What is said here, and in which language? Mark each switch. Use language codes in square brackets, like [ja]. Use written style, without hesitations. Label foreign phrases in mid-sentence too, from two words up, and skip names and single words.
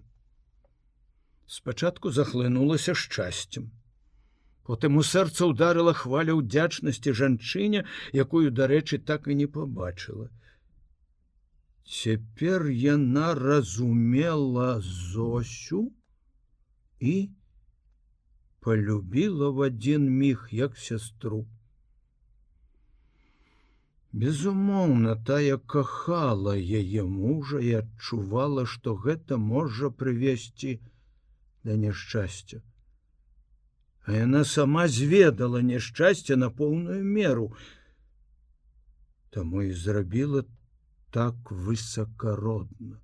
[be] Спачатку захлынулася шчасцем. Потым у сэрца ўдарыла хваля ўдзячнасці жанчыне, якую, дарэчы, так і не пабачыла. Цяпер яна разумела Зосю і [ru] полюбила в один миг, [be] як сестру. Безумоўна, тая кахала яе мужа і адчувала, што гэта можа прывесці да няшчасця. А яна сама зведала няшчасце на поўную меру, таму і зрабіла так высакародна.